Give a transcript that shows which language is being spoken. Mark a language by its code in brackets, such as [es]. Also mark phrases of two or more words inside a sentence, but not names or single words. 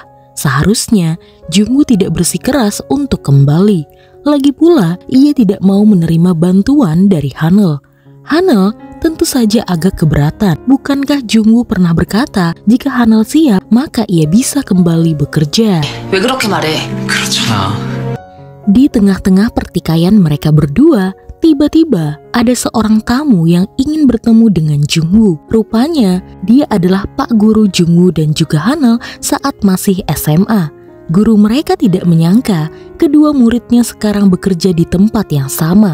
[id] Seharusnya Jungwoo tidak bersikeras untuk kembali. Lagi pula, ia tidak mau menerima bantuan dari Hanel. Hanel tentu saja agak keberatan. Bukankah Jungwoo pernah berkata jika Hanel siap, maka ia bisa kembali bekerja? [ko] 왜 그렇게 말해? 그렇잖아. [id] Di tengah-tengah pertikaian mereka berdua, tiba-tiba ada seorang tamu yang ingin bertemu dengan Jungwoo. Rupanya dia adalah Pak Guru Jungwoo dan juga Hanel saat masih SMA. Guru mereka tidak menyangka kedua muridnya sekarang bekerja di tempat yang sama.